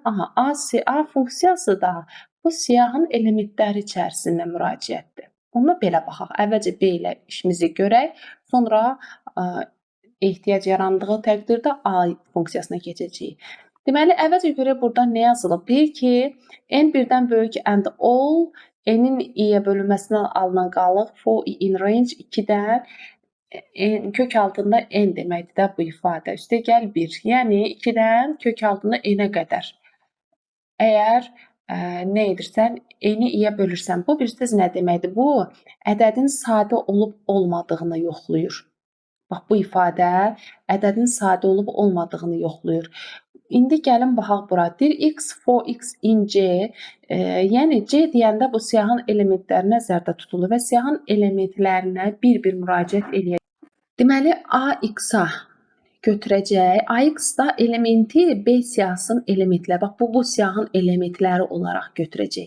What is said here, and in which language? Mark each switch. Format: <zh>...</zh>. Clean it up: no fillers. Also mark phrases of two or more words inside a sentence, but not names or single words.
<az>Aha, A funksiyası da bu siyahın elementləri içərisində müraciətdir. Ona belə baxaq. Əvvəlcə B ilə işimizi görək, sonra ehtiyac yarandığı təqdirdə A funksiyasına keçəcəyik. Deməli, əvvəlcə görək burada nə yazılıb? Deyir ki, n birdən böyük</az> <en>and all,</en> <az>n-in i-yə bölünməsindən alınan qalıq</az> <en>for in range</en> <az>2-dən kök altında n deməkdir də bu ifadə. Üstə gəl 1. Yəni, 2-dən kök altında n-ə qədər. Əgər nə edirsən? N-i i-yə bölürsən. Bu bir söz nə deməkdir? Bu, ədədin sadə olub-olmadığını yoxlayır. Bax, bu ifadə ədədin sadə olub-olmadığını yoxlayır. İndi gəlin baxaq bura. Deyir</az> <en>x for x in C.</en> <az>Yəni C deyəndə bu siyahın elementləri nəzərdə tutulur və siyahın elementlərinə bir-bir müraciət eləyək. Deməli, AX-a götürəcək. AX da elementi B siyahısının elementləri. Bax, bu siyahın elementləri olaraq götürəcək.</az>